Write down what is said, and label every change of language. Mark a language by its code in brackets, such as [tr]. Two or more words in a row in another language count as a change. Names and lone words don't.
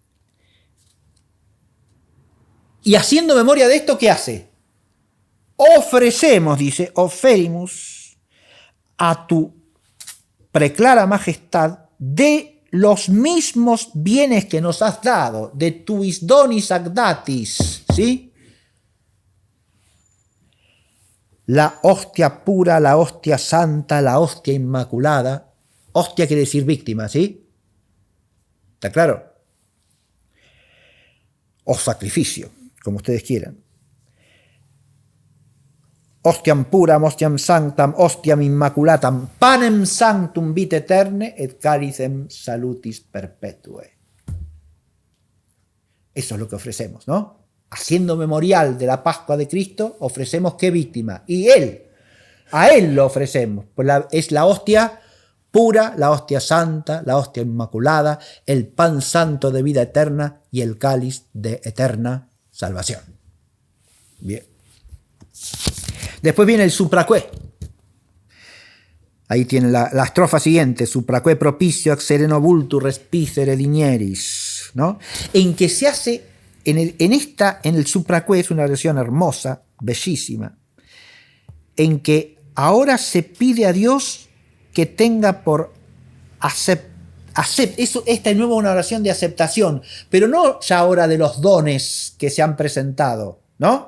[es] Y haciendo memoria de esto, ¿qué hace? Ofrecemos, dice, oferimus a tu preclara majestad de los mismos bienes que nos has dado, [la] de tuis donis ac datis, [es] ¿sí? La hostia pura, la hostia santa, la hostia inmaculada. Hostia quiere decir víctima, ¿sí? ¿Está claro? O sacrificio, como ustedes quieran. [la] Hostiam puram, hostiam sanctam, hostiam immaculatam, panem sanctum vitae eterne et calicem salutis perpetue. [es] Eso es lo que ofrecemos, ¿no? Haciendo memorial de la Pascua de Cristo, ofrecemos ¿qué víctima? Y a Él lo ofrecemos. Pues es la hostia pura, la hostia santa, la hostia inmaculada, el pan santo de vida eterna y el cáliz de eterna salvación. Bien. Después viene el supraque. Ahí tiene la estrofa siguiente, [la] supraque propicio ac sereno vultu respicere dinieris, [es] ¿no? En que se hace, en el supraque es una versión hermosa, bellísima, en que ahora se pide a Dios que tenga por esta es nueva una oración de aceptación, pero no ya ahora de los dones que se han presentado, ¿no?